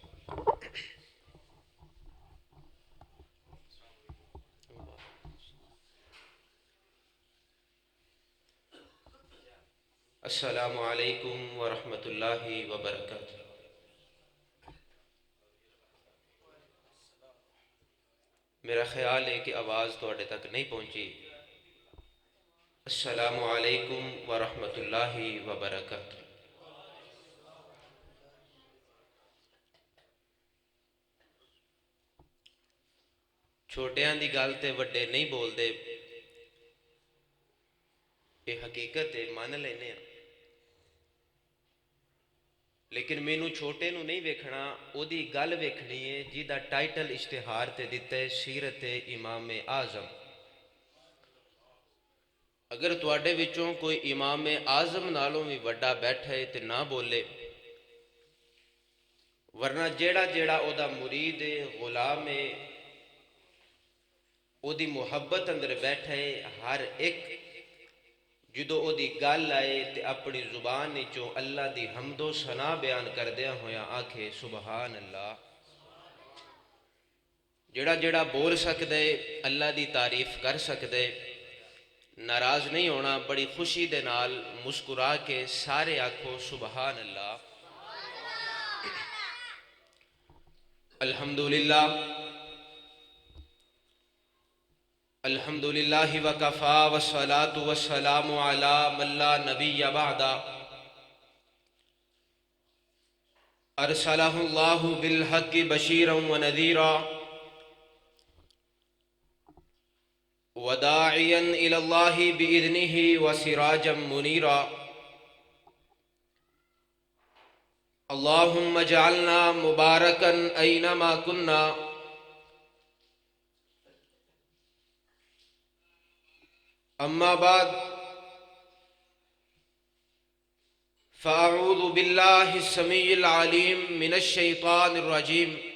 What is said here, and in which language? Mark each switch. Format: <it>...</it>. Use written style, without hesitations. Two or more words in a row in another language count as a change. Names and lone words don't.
<ar>السلام علیکم ورحمۃ اللہ وبرکاتہ۔</ar> <pa>میرا خیال ہے کہ آواز تواڈے تک نہیں پہنچی۔</pa> <ar>السلام علیکم ورحمۃ اللہ وبرکاتہ۔</ar> <pa>چھوٹیاں دی گل تے وڈے نہیں بولدے، یہ حقیقت ہے، مان لینے ہیں، لیکن مینوں چھوٹے نو نہیں ویکھنا، او دی گل ویکھنی ہے جیدا ٹائٹل اشتہار تے دتا ہے سیرت امام اعظم۔ اگر تواڈے وچوں کوئی امام اعظم نالوں بھی وڈا بیٹھا ہے تے نہ بولے، ورنہ جیڑا جیڑا او دا مرید ہے، غلام ہے، او دی محبت اندر بیٹھا ہے، ہر ایک جدو او دی گل آئے تے اپنی زبان وچوں اللہ دی حمد و ثنا بیان کردیا ہویا آکھے</pa> <ar>سبحان اللہ۔</ar> <pa>جڑا جڑا بول سکدے اللہ دی تعریف کر سکدے، ناراض نہیں ہونا، بڑی خوشی دے نال مسکرا کے سارے آکھو</pa> <ar>سبحان اللہ۔ الحمدللہ الحمدللہ وکفا والصلاة والسلام علی من لا نبی بعد ارسلہ اللہ بالحق بشیرا ونذیرا وداعیا الی اللہ بإذنہ وسراجا منیرا۔ اللہم اجعلنا مبارکا اینما کننا اما بعد فاعوذ باللہ السمیع العلیم من الشیطان الرجیم۔</ar>